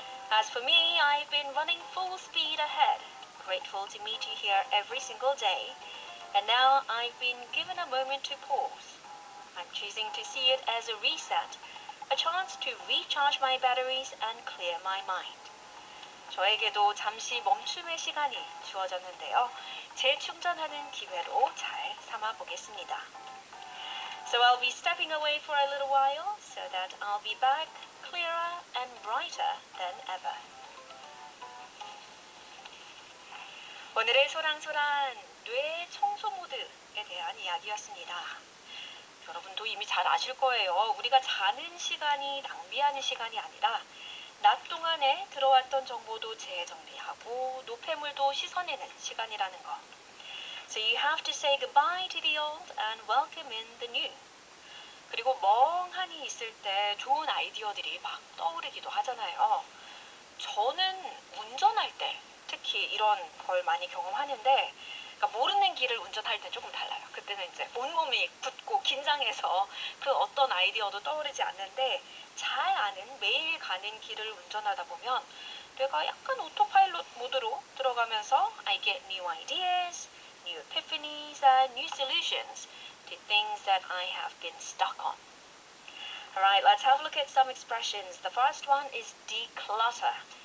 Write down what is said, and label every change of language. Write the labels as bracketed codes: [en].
[en] As for me, I've been running full speed ahead, grateful to meet you here every single day, and now I've been given a moment to pause. I'm choosing to see it as a reset, a chance to recharge my batteries and clear my mind. [ko] 저에게도 잠시 멈춤의 시간이 주어졌는데요. 재충전하는 기회로 잘 삼아 보겠습니다. [en] So I'll be stepping away for a little while so that I'll be back clearer and brighter than ever. [ko] 오늘의 소랑소란 뇌 청소 모드에 대한 이야기였습니다. 여러분도 이미 잘 아실 거예요. 우리가 자는 시간이 낭비하는 시간이 아니라 낮 동안에 들어왔던 정보도 재정리하고 노폐물도 씻어내는 시간이라는 거. [en] So you have to say goodbye to the old and welcome in the new. [ko] 그리고 멍하니 있을 때 좋은 아이디어들이 막 떠오르기도 하잖아요. 저는 운전할 때 특히 이런 걸 많이 경험하는데 그러니까 모르는 길을 운전할 때 조금 달라요. 그때는 이제 온몸이 굳고 긴장해서 그 어떤 아이디어도 떠오르지 않는데 잘 아는 매일 가는 길을 운전하다 보면 내가 약간 오토파일럿 모드로 들어가면서 [en] I get new ideas, new epiphanies, and new solutions to things that I have been stuck on. Alright, let's have a look at some expressions. The first one is declutter.